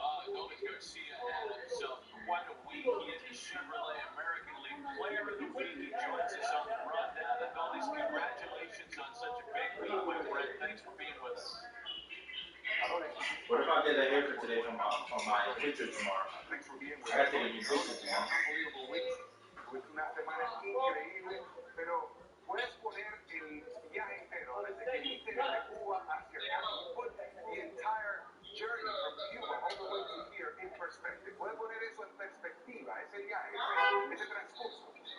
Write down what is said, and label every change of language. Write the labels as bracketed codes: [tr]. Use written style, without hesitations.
[en] Luis Garcia had himself quite a week. He is the Chevrolet American League Player of the Week. He joins us on the rundown. And Goldie's, congratulations on such a big week, my friend. Thanks for being with us. What if I get a haircut today from my picture tomorrow? I got to take a new picture tomorrow. [es] Fue una semana increíble, pero puedes poner el viaje entero desde que viniste de Cuba hacia acá. [en] Put the entire journey from Cuba all the way to here in perspective. [es] Puedes poner eso en perspectiva, ese viaje, ese transcurso.